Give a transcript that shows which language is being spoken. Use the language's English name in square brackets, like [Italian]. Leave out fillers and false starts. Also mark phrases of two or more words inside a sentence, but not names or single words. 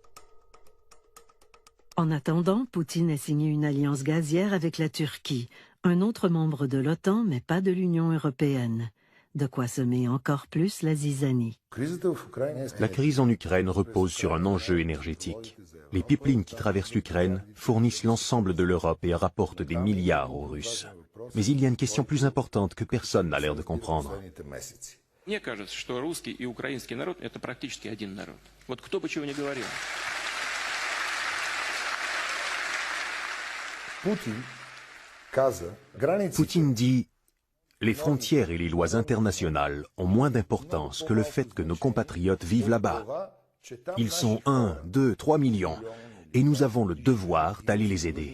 [French] En attendant, Poutine a signé une alliance gazière avec la Turquie, un autre membre de l'OTAN mais pas de l'Union européenne. de quoi semer encore plus la zizanie. La crise en Ukraine repose sur un enjeu énergétique. Les pipelines qui traversent l'Ukraine fournissent l'ensemble de l'Europe et rapportent des milliards aux Russes. Mais il y a une question plus importante que personne n'a l'air de comprendre. [Russian] Мне кажется, что русский и украинский народ – это практически один народ. Вот кто бы чего ни говорил. [French] Poutine dit « Les frontières et les lois internationales ont moins d'importance que le fait que nos compatriotes vivent là-bas. Ils sont 1, 2, 3 millions et nous avons le devoir d'aller les aider.